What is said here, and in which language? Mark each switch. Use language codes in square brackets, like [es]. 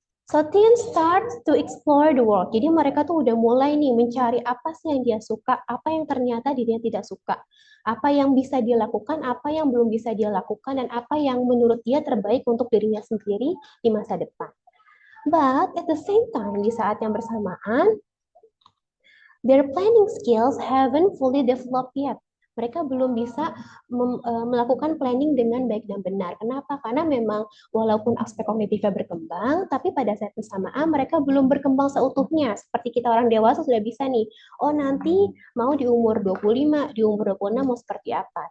[en] So teens start to explore the world. [id] Jadi mereka tuh udah mulai nih mencari apa sih yang dia suka, apa yang ternyata dirinya tidak suka, apa yang bisa dia lakukan, apa yang belum bisa dia lakukan, dan apa yang menurut dia terbaik untuk dirinya sendiri di masa depan. [en] But at the same time, [id] di saat yang bersamaan, [en] their planning skills haven't fully developed yet. [id] Mereka belum bisa melakukan planning dengan baik dan benar. Kenapa? Karena memang walaupun aspek kognitifnya berkembang, tapi pada saat bersamaan mereka belum berkembang seutuhnya. Seperti kita orang dewasa sudah bisa nih, oh nanti mau di umur 25, di umur 26 mau seperti apa.